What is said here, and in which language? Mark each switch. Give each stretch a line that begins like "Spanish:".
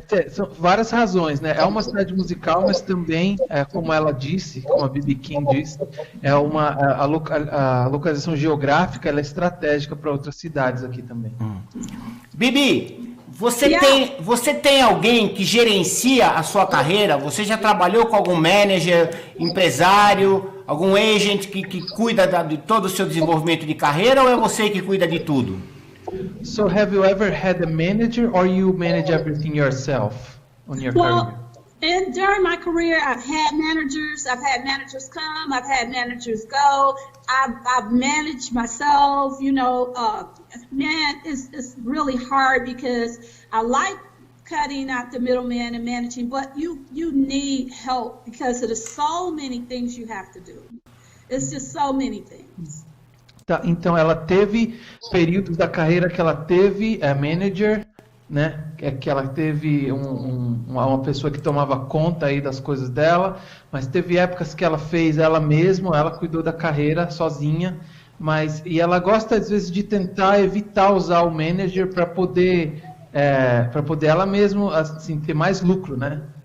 Portuguese: São várias razões, né? É uma cidade musical, mas também, como ela disse, como a B.B.Queen disse, a localização geográfica ela é estratégica para outras cidades aqui também. Bibi, você tem alguém que gerencia a sua carreira? Você já trabalhou com algum manager, empresário, algum agent que cuida de todo o seu desenvolvimento de carreira, ou é você que cuida de tudo?
English: So have you ever had a manager, or you manage everything yourself on your career? During my career, I've had managers come, I've had managers go, I've managed myself, you know, man, it's really hard because I like cutting out the middleman and managing, but you need help because there's so many things you have to do. It's just so many things.
Portuguese: Tá, então ela teve períodos da carreira que ela teve manager, né? Que ela teve uma pessoa que tomava conta aí das coisas dela, mas teve épocas que ela fez ela mesma, ela cuidou da carreira sozinha, e ela gosta às vezes de tentar evitar usar o manager para poder ela mesma assim ter mais lucro, né?